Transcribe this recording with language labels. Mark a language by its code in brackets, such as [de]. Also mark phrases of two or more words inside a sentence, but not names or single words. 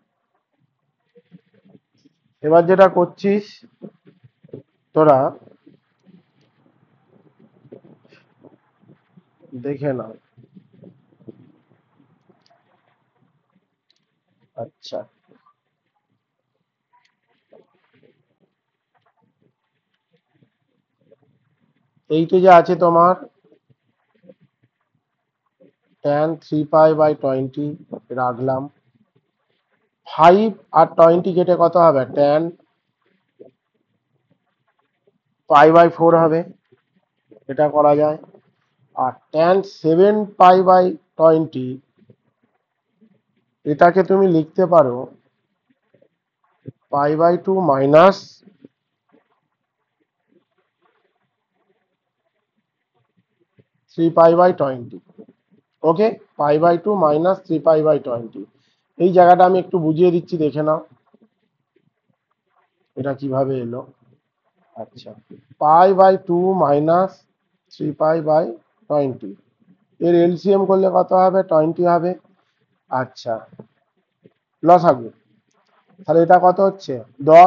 [bn] এবার যেটা করছিস তোরা দেখে না। আচ্ছা, এইটা যে আছে তোমার [en] tan 3 pi by 20 [bn] রাখলাম, 5 আর 20 কেটে কত হবে? [en] tan pi by 4 [bn] হবে, এটা করা যায়। আর [en] tan 7 pi by 20 [bn] এটাকে তুমি লিখতে পারো [en] pi by 2 minus 3 pi by 20. ওকে, pi by 2 মাইনাস 3 pi by 20। [bn] এই জায়গাটা আমি একটু বুঝিয়ে দিচ্ছি, দেখে নাও এটা কিভাবে এলো। আচ্ছা, [en] pi by 2 minus 3 pi by 20, [bn] এর এলসিএম করলে কত হবে? 20 হবে। আচ্ছা, লসাগু, তাহলে এটা কত হচ্ছে? 10।